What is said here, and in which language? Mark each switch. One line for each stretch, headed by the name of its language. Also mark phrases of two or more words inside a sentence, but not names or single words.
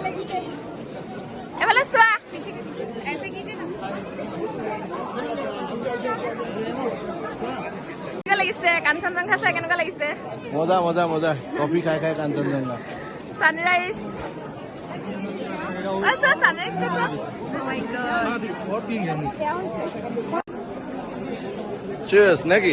Assamese: এফালে চোৱা
Hindi: ऐसे कीजिए ना
Assamese: কেনেকুৱা লাগিছে কাঞ্চনজংঘা চাই কেনেকুৱা লাগিছে মজা মজা মজা কফি খাই খাই কাঞ্চনজংঘা
English: সানরাইজ আচ্ছা সানরাইজ তো oh my god
Assamese: চিয়ার্স নাকি